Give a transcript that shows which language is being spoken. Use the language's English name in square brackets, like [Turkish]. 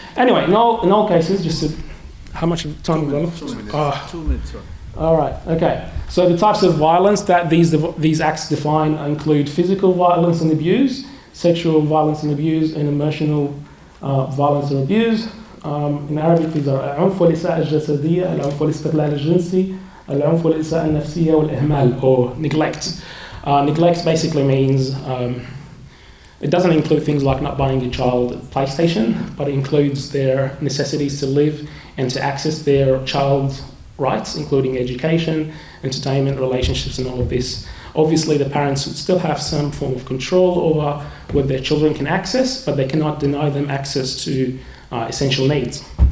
[English] Anyway, in all cases, just to... How much time have we got? 2 minutes. 2 minutes. All right, okay. So the types of violence that these acts define include physical violence and abuse, sexual violence and abuse, and emotional violence and abuse. In Arabic, these are [Arabic] العنف والإساءة الجسدية, العنف والاستغلال الجنسي, العنف والإساءة النفسية والإهمال, [English] or neglect. Neglect basically means it doesn't include things like not buying a child a PlayStation, but it includes their necessities to live and to access their child's rights, including education, entertainment, relationships, and all of this. Obviously, the parents would still have some form of control over what their children can access, but they cannot deny them access to essential needs.